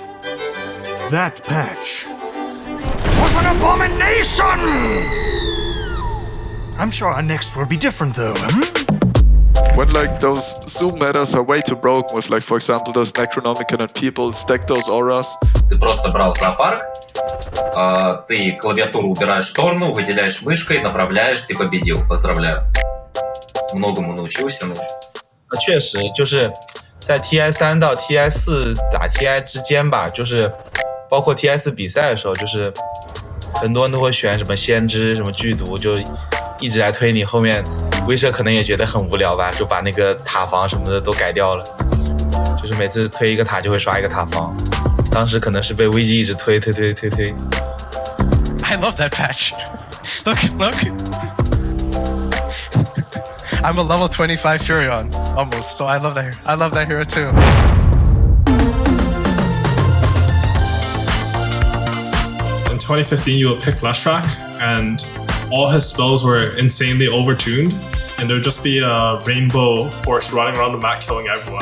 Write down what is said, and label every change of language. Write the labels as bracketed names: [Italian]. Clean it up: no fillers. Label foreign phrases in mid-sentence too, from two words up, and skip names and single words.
[English] That patch was an abomination! I'm sure our next will be different, though. When like those zoom metas are way too broken with like, for example, those Necronomicon and people stack those auras. [Russian] Ты просто брал зоопарк, ты клавиатуру убираешь в сторону, выделяешь мышкой, направляешь, ты победил. Поздравляю. Многому научился, ну. [Chinese] 确实就是在 TI3 到 TI4 打 TI 之间吧，就是包括 TI4 比赛的时候，就是很多人都会选什么先知、什么剧毒，就一直来推你。后面威社可能也觉得很无聊吧，就把那个塔防什么的都改掉了，就是每次推一个塔就会刷一个塔防。当时可能是被危机一直推。 [English] I love that patch. Look. I'm a level 25 Furion, almost, so I love that hero too. In 2015, you would pick leshrac, and all his spells were insanely overtuned, and there would just be a rainbow horse running around the map killing everyone.